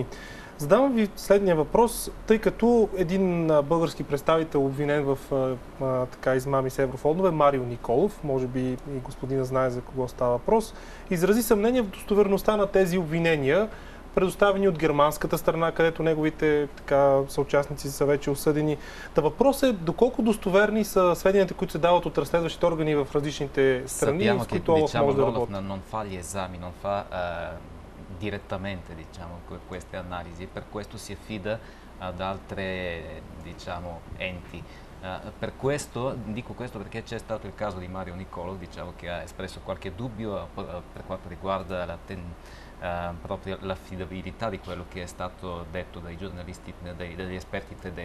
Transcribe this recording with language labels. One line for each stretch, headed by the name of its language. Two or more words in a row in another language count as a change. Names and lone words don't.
Bulgarian: Задавам ви следния въпрос, тъй като един български представител, обвинен в измами с еврофондове, Марио Николов, може би и господина знае за кого става въпрос, изрази съмнение в достоверността на тези обвинения, предоставени от германската страна, където неговите съучастници са вече осъдени. Та въпрос е доколко достоверни са сведенията, които се дават от разследващите органи в различните страни, с които ОЛАФ може да работи.
Italian: Non fa gli esami, non fa direttamente queste analisi, per questo si affida ad altre enti. Dico questo perché c'è stato il caso di Mario Nicolov, che ha espresso qualche dubbio per quanto riguarda proprio l'affidabilità di quello che è stato detto dai giornalisti, dagli esperti tedeschi.